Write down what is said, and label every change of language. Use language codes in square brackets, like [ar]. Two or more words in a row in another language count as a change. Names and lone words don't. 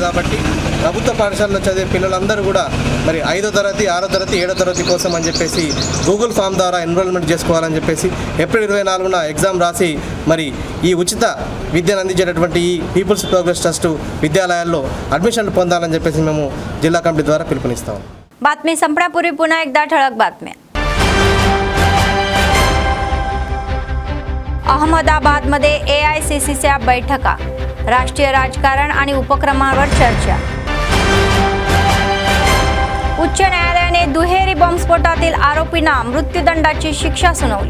[te] కాబట్టి ప్రభుత్వ పాఠశాలలో చదివే పిల్లలందరూ కూడా మరి 5వ తరగతి, 6వ తరగతి, 7వ తరగతి కోసం అని చెప్పేసి గూగుల్ ఫామ్ ద్వారా ఎన్రోల్మెంట్ చేసుకోవాలని చెప్పేసి ఏప్రిల్ 24న ఎగ్జామ్ రాసి మరి ఈ ఉచిత విద్యను అందించేటటువంటి ఈ పీపుల్స్ ప్రోగ్రెస్ ట్రస్ట్ విద్యాలయాల్లో అడ్మిషన్లు పొందాలని చెప్పేసి మేము జిల్లా కమిటీ ద్వారా పిలుపునిస్తాం. [mr] बातमी संपण्यापूर्वी पुन्हा एकदा ठळक बातम्या. अहमदाबादमध्ये AICCच्या बैठका, राष्ट्रीय राजकारण आणि उपक्रमांवर चर्चा. उच्च न्यायालयाने दुहेरी बॉम्बस्फोटातील आरोपींना मृत्यूदंडाची शिक्षा सुनावली.